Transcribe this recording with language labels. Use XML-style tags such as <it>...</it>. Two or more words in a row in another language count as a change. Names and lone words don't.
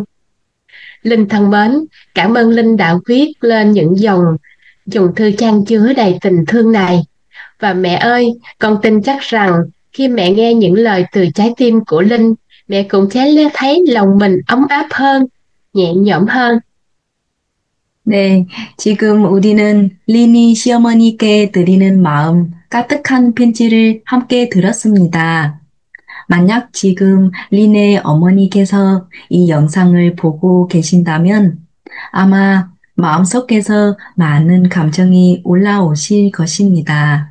<vi>Linh thân mến, cảm ơn Linh đã viết lên những dòng thư chan chứa đầy tình thương này. Và mẹ ơi, con tin chắc rằng khi mẹ nghe những lời từ trái tim của Linh, mẹ cũng sẽ thấy lòng mình ấm áp hơn, nhẹ nhõm hơn.</vi> <ko>네, 지금 우리는 리니 시어머니께 드리는 마음 까뜩한 편지를 함께 들었습니다. 만약 지금 린의 어머니께서 이 영상을 보고 계신다면 아마 마음속에서 많은 감정이 올라오실 것입니다.</ko>